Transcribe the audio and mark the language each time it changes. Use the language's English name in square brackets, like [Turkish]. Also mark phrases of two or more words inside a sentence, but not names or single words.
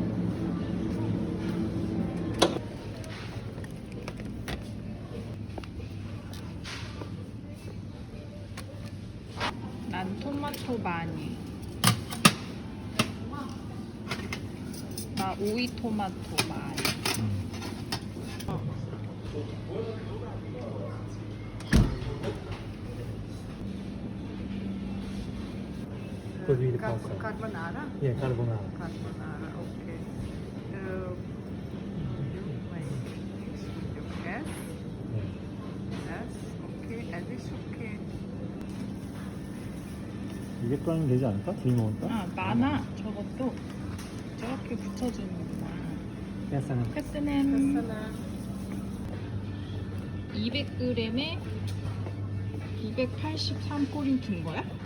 [Korean] 난 토마토 많이. 나 오이 토마토 많이. [Italian] Così di pasta. Carbonara? [English] Yeah, carbonara. Carbonara, okay. Yes, yes, okay, and it's okay. [Korean] 이게 또 하면 되지 않을까? 둘이 먹으니까? 아 많아. 저것도 저렇게 붙여주는구나. 야사는. 패스냄 200g에 283포인트인 거야?